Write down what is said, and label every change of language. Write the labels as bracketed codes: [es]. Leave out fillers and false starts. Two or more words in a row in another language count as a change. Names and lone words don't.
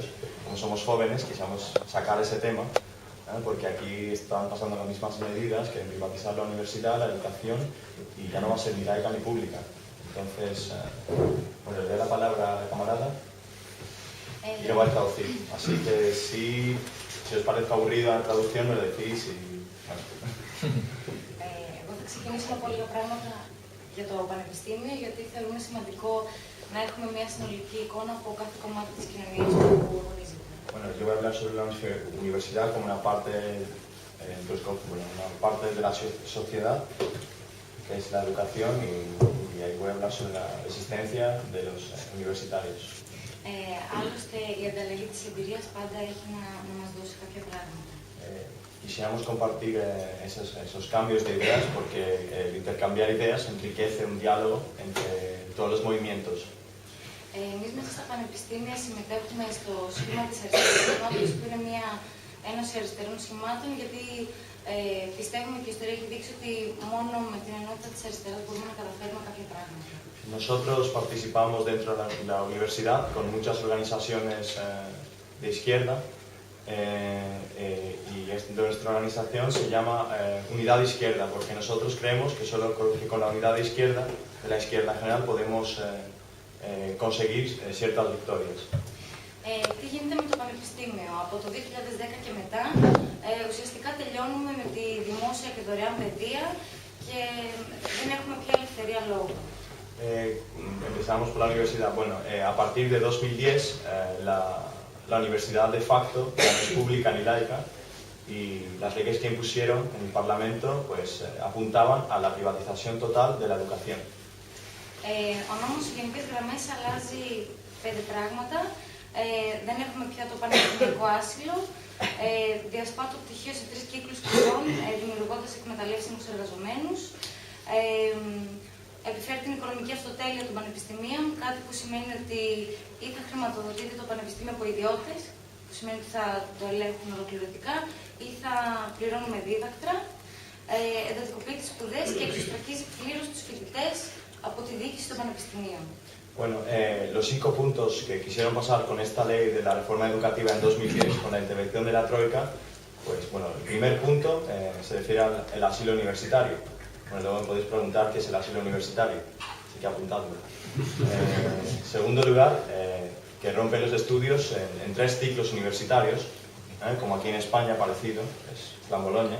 [es] Como somos jóvenes, quisiéramos sacar ese tema, porque aquí están pasando las mismas medidas, que privatizar la universidad, la educación, y ya no va a ser ni laica ni pública. Entonces, bueno, le doy la palabra a la camarada y lo va a traducir. Así que si os parece aburrida la traducción, me lo decís y... Bueno. [el] Θα ξεκινήσω από λίγα πράγματα για το Πανεπιστήμιο, γιατί θεωρούμε σημαντικό να έχουμε μια συνολική εικόνα από κάθε κομμάτι της κοινωνίας που αγωνίζεται. [es] Bueno, yo voy a hablar sobre la universidad como una parte, una parte de la sociedad, que es la educación, y ahí voy a hablar sobre la existencia de los universitarios. [el] Άλλωστε, η ανταλλαγή της εμπειρίας πάντα έχει να μας δώσει κάποια πράγματα. [es] Quisiéramos compartir esos cambios de ideas, porque el intercambiar ideas enriquece un diálogo entre todos los movimientos. [el] Εμείς μέσα στα πανεπιστήμια συμμετέχουμε στο σχήμα της αριστερής ενότητας, που είναι μια ένωση αριστερών σχημάτων, γιατί πιστεύουμε και η ιστορία έχει δείξει ότι μόνο με την ενότητα της αριστεράς μπορούμε να καταφέρουμε κάποια πράγματα. [es] Nosotros participamos dentro de la universidad con muchas organizaciones de izquierda. Y nuestra organización se llama Unidad Izquierda, porque nosotros creemos que solo con la unidad de la izquierda en general, podemos conseguir ciertas victorias. [el] Τι γίνεται με το Πανεπιστήμιο? Από το 2010 και μετά, ουσιαστικά τελειώνουμε με τη δημόσια και δωρεάν παιδεία και δεν έχουμε πια ελευθερία λόγου. [es] Empezamos por la universidad. Bueno, a partir de 2010, la universidad de facto ya no es pública ni laica, y las leyes que impusieron en el Parlamento pues apuntaban a la privatización total de la educación. [el] Ο νόμος σε γενικές γραμμές αλλάζει 5 πράγματα. Δεν έχουμε πια το πανεπιστημιακό άσυλο. Διασπά το πτυχίο σε 3 κύκλους σπουδών, δημιουργώντας εκμεταλλεύσιμους εργαζομένους. Επιφέρει την οικονομική αυτοτέλεια των πανεπιστημίων, κάτι που σημαίνει ότι ή θα χρηματοδοτείται το πανεπιστήμιο από ιδιώτες, που σημαίνει ότι θα το ελέγχουν ολοκληρωτικά, ή θα πληρώνουμε δίδακτρα, εντατικοποιεί τις σπουδές και εξωστρακίζει πλήρως τους φοιτητές από τη διοίκηση των πανεπιστημίων. [es] Bueno, los 5 puntos que quisieron pasar con esta ley de la reforma educativa en 2010, con la intervención de la Troika, pues bueno, el primer punto se refiere al asilo universitario. Bueno, luego me podéis preguntar qué es el asilo universitario, así que apuntadlo. Segundo lugar, que rompe los estudios en 3 ciclos universitarios, como aquí en España parecido, es Plan Boloña.